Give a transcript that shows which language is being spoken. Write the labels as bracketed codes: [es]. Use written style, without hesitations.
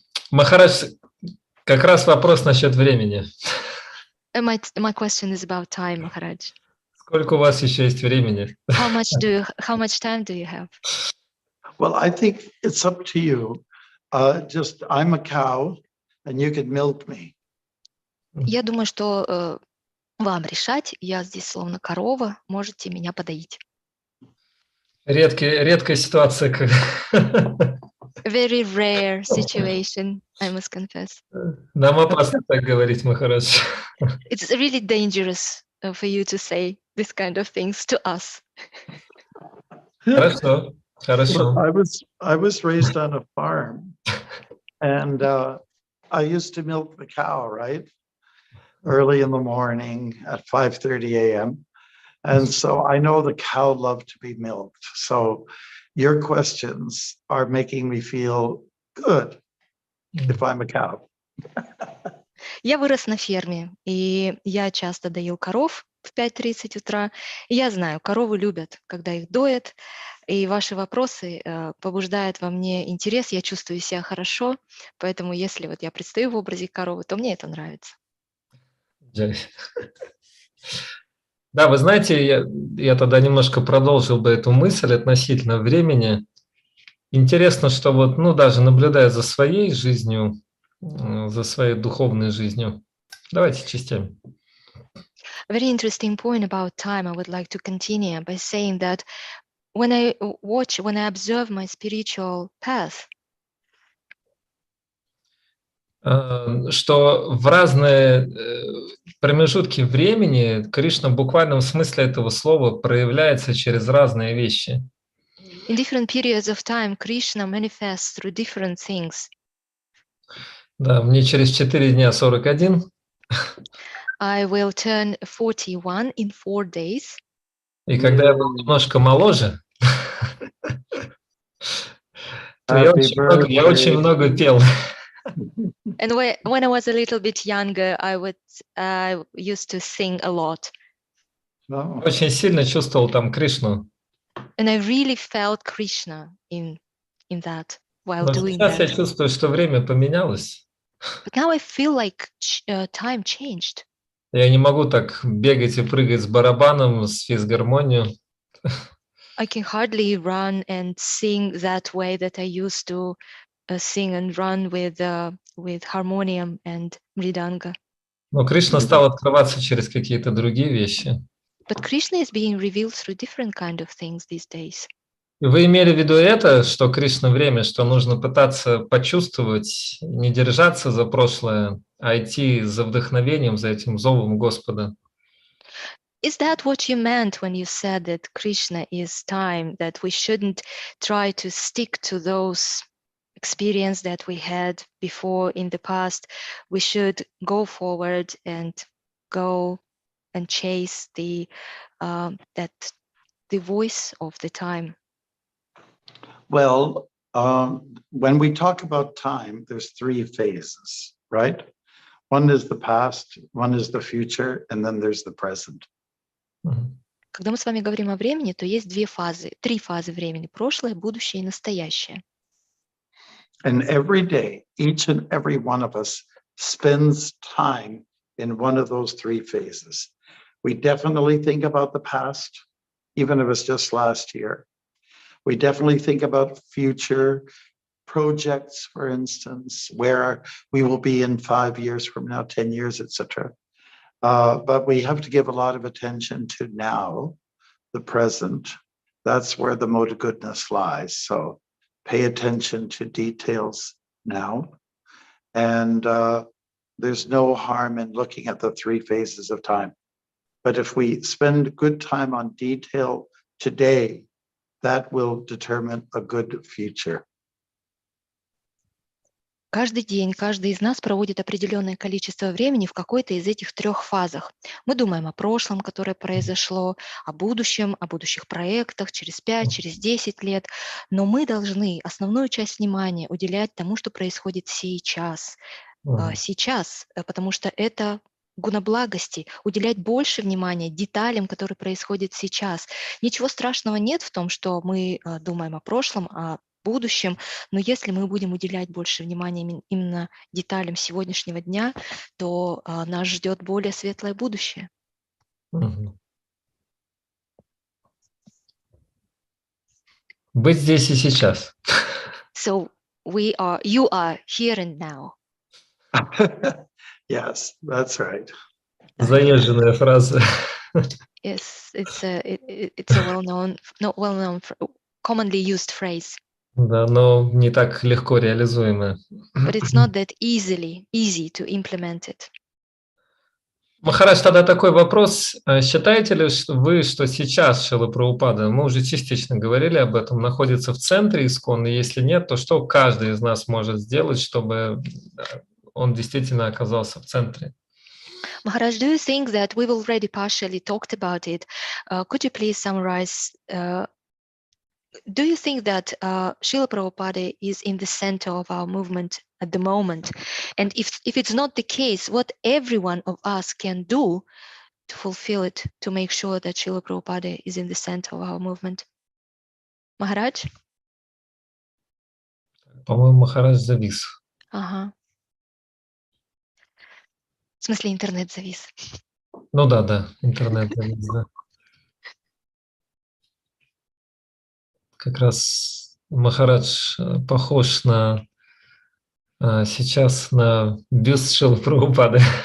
[ru] Махарадж, как раз вопрос насчет времени. [en] My question is about time, Maharaj. [ru] Сколько у вас еще есть времени? [en] How much time do you have? Well, I think it's up to you. Just I'm a cow, and you can milk me. [ru] Я думаю, что вам решать. Я здесь словно корова, можете меня подоить. Редкая ситуация. [en] Very rare situation, I must confess. [ru] Нам опасно так говорить, Махарадж. [en] It's really dangerous for you to say this kind of things to us. [ru] Хорошо. [en] Well, I was raised on a farm, and I used to milk the cow, right? Early in the morning at 5:30 a.m. And so I know the cow loved to be milked. So your questions are making me feel good if I'm a cow. [ru] Я вырос на ферме, и я часто доил коров в 5:30 утра. И я знаю, коровы любят, когда их доят, и ваши вопросы побуждают во мне интерес, я чувствую себя хорошо, поэтому если вот я предстаю в образе коровы, то мне это нравится. Да, вы знаете, я тогда немножко продолжил бы эту мысль относительно времени. Интересно, что вот, даже наблюдая за своей жизнью, за своей духовной жизнью. Давайте частями. [en] Very interesting point about time. I would like to continue by saying that when I observe my spiritual path, [ru] что в разные промежутки времени Кришна в буквальном смысле этого слова проявляется через разные вещи. [en] In different periods of time, Krishna manifests through different things. [ru] Да, мне через 4 дня 41. [en] I will turn 41 in 4 days. [ru] И когда я был немножко моложе, то я очень много пел. [en] And when I was a little bit younger, I used to sing a lot. [ru] Очень сильно чувствовал там Кришну. [en] And I really felt Krishna in that while [ru] Но [en] doing [ru] сейчас я [en] that. [ru] чувствую, что время поменялось. [en] But now I feel like time changed. [ru] Я не могу так бегать и прыгать с барабаном, с физгармонией. [en] I can hardly run and sing that way that I used to sing and run with harmonium and mridanga. [ru] Но Кришна стал открываться через какие-то другие вещи. [en] But Krishna is being revealed through different kind of things these days. [ru] И вы имели в виду это, что Кришна время, что нужно пытаться почувствовать, не держаться за прошлое, а идти за вдохновением, за этим зовом Господа? [en] Is that what you meant when you said that Krishna is time, that we shouldn't try to stick to those experience that we had before in the past? We should go forward and go and chase the voice of the time. Well, when we talk about time, there's three phases, right? One is the past, one is the future, and then there's the present. [ru] Когда мы с вами говорим о времени, то есть три фазы времени: прошлое, будущее и настоящее. [en] And every day, each and every one of us spends time in one of those three phases. We definitely think about the past, even if it's just last year. We definitely think about future projects, for instance, where we will be in 5 years from now, 10 years, etc. But we have to give a lot of attention to now, the present. That's where the mode of goodness lies. So pay attention to details now. And there's no harm in looking at the three phases of time. But if we spend good time on detail today, that will determine a good future. [ru] Каждый день каждый из нас проводит определенное количество времени в какой-то из этих трех фазах. Мы думаем о прошлом, которое произошло, о будущем, о будущих проектах через 5, через 10 лет. Но мы должны основную часть внимания уделять тому, что происходит сейчас. Сейчас, потому что это гуна благости, уделять больше внимания деталям, которые происходят сейчас. Ничего страшного нет в том, что мы думаем о прошлом, о будущем, но если мы будем уделять больше внимания именно деталям сегодняшнего дня, то нас ждет более светлое будущее. Быть здесь и сейчас. [en] So you are here and now. Yes, that's right. [ru] Заезженная фраза. [en] Yes, it's a well-known, commonly used phrase. [ru] Да, но не так легко реализуемая. [en] But it's not that easy to implement it. [ru] Махарадж, тогда такой вопрос. Считаете ли вы, что сейчас Шрила Прабхупада, мы уже частично говорили об этом, находится в центре ИСККОН, и если нет, то что каждый из нас может сделать, чтобы он действительно оказался в центре? [en] Maharaj, do you think that we've already partially talked about it? Could you please summarize? Do you think that Srila Prabhupada is in the center of our movement at the moment? And if it's not the case, what every one of us can do to fulfill it, to make sure that Srila Prabhupada is in the center of our movement? Maharaj? [ru] По-моему, Махарадж завис. Ага. В смысле, интернет завис. Ну да, интернет завис, да. Как раз Махарадж похож на сейчас на бюст Шрилы Прабхупады.